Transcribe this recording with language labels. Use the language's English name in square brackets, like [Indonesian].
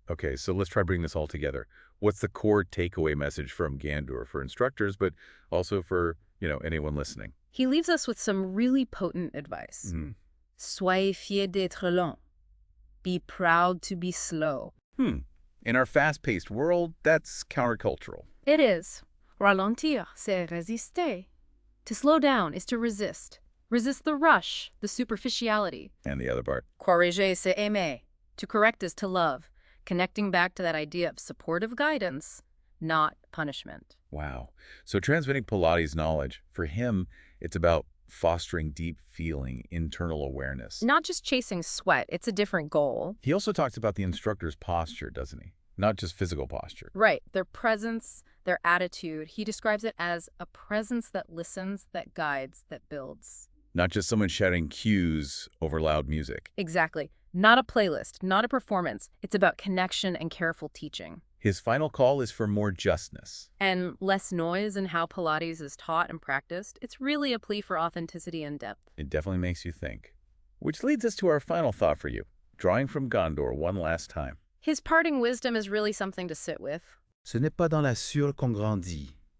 [English] Okay, so let's try bringing this all together. What's the core takeaway message from Gandour for instructors, but also for, anyone listening? He leaves us with some really potent advice. [French] Soyez fiers d'être lent. [English] Be proud to be slow. In our fast-paced world, that's countercultural. It is. [French] Ralentir, c'est résister. [English] To slow down is to resist. Resist the rush, the superficiality. And the other part. [French] Corriger, c'est aimer. [English] To correct is to love. connecting back to that idea of supportive guidance, not punishment. Wow. So transmitting Pilates knowledge, for him, it's about fostering deep feeling, internal awareness. Not just chasing sweat, it's a different goal. He also talks about the instructor's posture, doesn't he? Not just physical posture. Right. Their presence, their attitude. He describes it as a presence that listens, that guides, that builds. Not just someone shouting cues over loud music. Exactly. Not a playlist, not a performance. It's about connection and careful teaching. His final call is for more justness. And less noise in how Pilates is taught and practiced. It's really a plea for authenticity and depth. It definitely makes you think. Which leads us to our final thought for you, drawing from Gandour one last time. His parting wisdom is really something to sit with. [French] Ce n'est pas dans la sueur qu'on grandit.